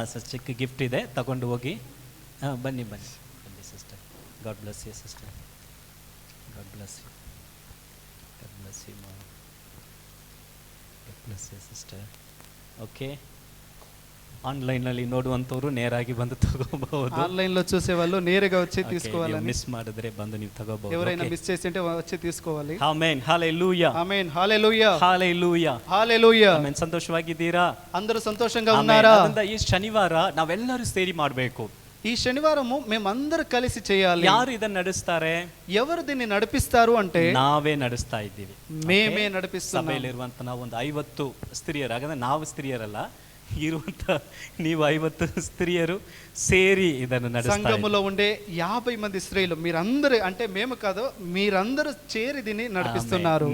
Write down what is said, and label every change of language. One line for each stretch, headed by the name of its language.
Kannada: ಚಿಕ್ಕ ಗಿಫ್ಟ್ ಇದೆ, ತಗೊಂಡು ಹೋಗಿ. ಬನ್ನಿ sister.
English: God bless you
Kannada: sister. God bless you. God bless you ಮಾ. God bless you sister. Okay. ಆನ್ಲೈನಲ್ಲಿ ನೋಡುವಂಥವ್ರು ನೇರಾಗಿ ಬಂದು ತಗೋಬಹುದು.
Telugu: ఆన్లైన్ లో చూసే వాళ్ళు నేరుగా వచ్చి తీసుకోవాలని.
Kannada: ಮಿಸ್ ಮಾಡಿದ್ರೆ ಬಂದು ನೀವು ತಗೋಬಹುದು.
Telugu: ఎవరైనా మిస్ చేసి ఉంటే వచ్చి తీసుకోవాలి.
Kannada: ಆಮೆನ್. ಹಲ್ಲೆಲೂಯಾ.
Telugu: ఆమేన్. హల్లెలూయా.
Kannada: ಹಲ್ಲೆಲೂಯಾ.
Telugu: హల్లెలూయా.
Kannada: ಆಮೆನ್. ಸಂತೋಷವಾಗಿದ್ದೀರಾ?
Telugu: అందరూ సంతోషంగా
Kannada: ಆಮೆನ್.
Telugu: ఉన్నారా?
Kannada: ಅದರಿಂದ ಈ ಶನಿವಾರ ನಾವೆಲ್ಲರೂ ಸೇರಿ ಮಾಡಬೇಕು.
Telugu: ఈ శనివారము మేమందరూ కలిసి చేయాలి.
Kannada: ಯಾರು ಇದನ್ನ ನಡೆಸ್ತಾರೆ?
Telugu: ఎవరు దీన్ని నడిపిస్తారు అంటే
Kannada: ನಾವೇ ನಡೆಸ್ತಾ ಇದ್ದೀವಿ.
Telugu: మేమే నడిపిస్తున్నాం.
Kannada: ಸಭೆಯಲ್ಲಿರುವಂತ ನಾವು ಒಂದು 50 ಸ್ತ್ರೀಯರು, ಹಾಗಾದ್ರೆ ನಾವು ಸ್ತ್ರೀಯರಲ್ಲ, ಇರುವಂತ ನೀವು 50 ಸ್ತ್ರೀಯರು ಸೇರಿ ಇದನ್ನು ನಡೆಸ್ತಾ ಇದ್ದೀವಿ.
Telugu: సంఘములో ఉండే 50 మంది స్త్రీలు మీరందరూ, అంటే మేము కాదు, మీరందరూ చేరి దీన్ని నడిపిస్తున్నారు.